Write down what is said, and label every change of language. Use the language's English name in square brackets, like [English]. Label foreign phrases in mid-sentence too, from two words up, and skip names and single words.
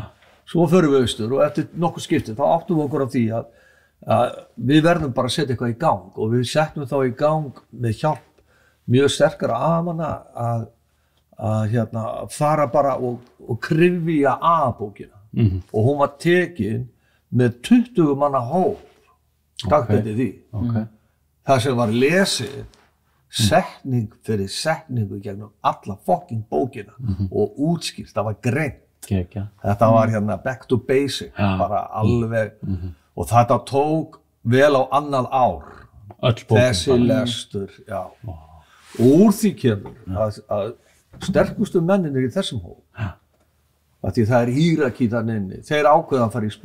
[Icelandic] Svo förum við austur og eftir nokkuð skipti, þá áttum við okkur á því að við verðum bara að setja eitthvað í gang og við settum þá í gang með hjálp mjög sterkara aðmanna að fara bara og kryfja bókina og hún var tekin með 20 manna hóp dagt eftir því. Það sem var lesið setning fyrir setningu gegnum alla fucking bókina og útskýrt, það var greint. Þetta var [English] back to basic, [Icelandic] bara alveg og þetta tók vel á annað ár þessi lestur, já. Og úr því kemur að sterkustu menninir í þessum hóp að því það hírakí þarna inni, þeir ákveða að fara í